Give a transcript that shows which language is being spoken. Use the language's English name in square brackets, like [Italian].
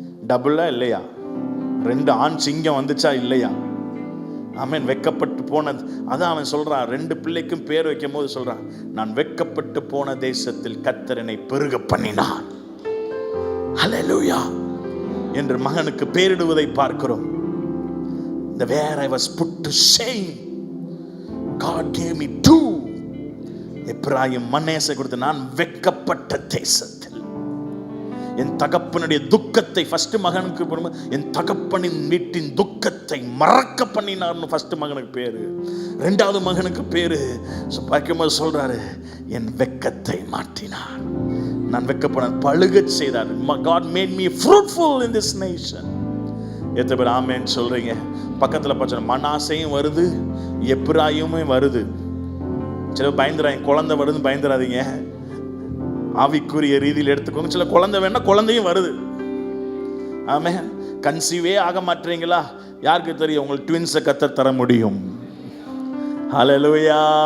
[Tamil] டபுளா இல்லையா? 2 ஆண் சிங்கம் வந்துச்சா இல்லையா? ஆமென். வெக்கப்பட்டு போனது. அதான் அவன் சொல்றான், 2 பிள்ளைக்கும் பேர் வைக்கும் போது சொல்றான், நான் வெக்கப்பட்டு போன தேசத்தில் கர்த்தர் என்னை பெருக பண்ணினார். ஹல்லேலூயா என்று மகனுக்கு பேரிடுவதை பார்க்கிறோம். [English] The where I was put to shame, God gave me 2. [Tamil] Ephraim மனேசை கொடுத்து, நான் வெக்கப்பட்ட தேசத்தில் என் தகப்பனுடைய துக்கத்தை, ஃபர்ஸ்ட் மகனுக்கு என் தகப்பனின் வீட்டின் துக்கத்தை மறக்க பண்ணினார்னு ஃபர்ஸ்ட் மகனுக்கு பேரு. 2வது மகனுக்கு பேரு பார்க்கும்போது சொல்றாரு, என் வெக்கத்தை மாற்றினார், நான் வெக்கப்பட பழுக செய்தார். [English] God made me fruitful in this nation. [Tamil] எத்தனை பேர் ஆமென் சொல்றீங்க? பக்கத்துல பார்த்தா மனாசையும் வருது, எப்ராயிமே வருது. சில பயந்துறாங்க, குழந்தை வருதுன்னு பயந்துறாதீங்க. ஆவிக்குரிய ரீதியில் எடுத்துக்கோங்க. சில குழந்தை வேணா குழந்தையும் வருது. ஆமென். கன்சீவே ஆக மாட்டீங்களா? யாருக்கு தெரியும்? உங்களுக்கு ட்வின்ஸை கர்த்தர் தர முடியும். ஹல்லேலூயா.